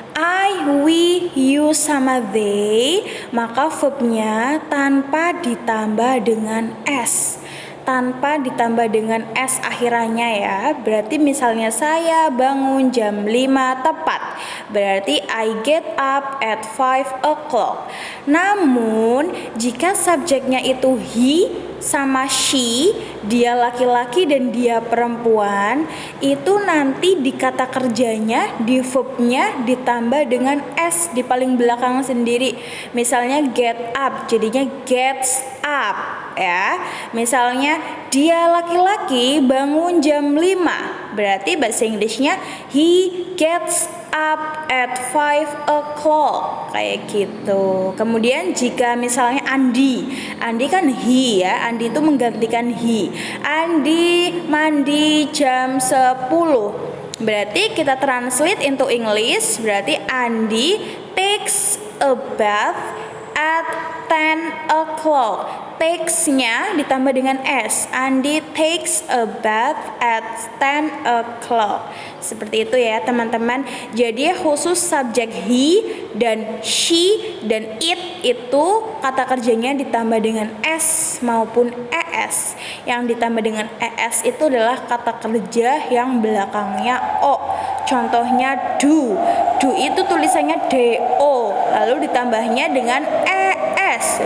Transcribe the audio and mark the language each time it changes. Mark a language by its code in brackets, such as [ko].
[id] I, we, you, sama they, maka verbnya tanpa ditambah dengan s. Tanpa ditambah dengan s akhirannya ya. Berarti misalnya saya bangun jam 5 tepat. [en] Berarti I get up at 5 o'clock. [id] Namun jika subjeknya itu he sama she, dia laki-laki dan dia perempuan, itu nanti di kata kerjanya, di verbnya ditambah dengan s di paling belakang sendiri. Misalnya get up jadinya gets up ya. Misalnya dia laki-laki bangun jam 5, berarti bahasa Inggrisnya [en] he gets up at 5 o'clock [id] kayak gitu. Kemudian jika misalnya Andi kan he ya, Andi itu menggantikan he. Andi mandi jam 10, berarti kita [en] translate into English, [id] berarti [en] Andi takes a bath at 10 o'clock. [id] Takes-nya ditambah dengan s. [en] Andi takes a bath at 10 o'clock. [id] Seperti itu ya teman-teman. Jadi khusus subjek he dan she dan it itu kata kerjanya ditambah dengan s maupun es. Yang ditambah dengan es itu adalah kata kerja yang belakangnya o. Contohnya do. Do itu tulisannya do, lalu ditambahnya dengan es.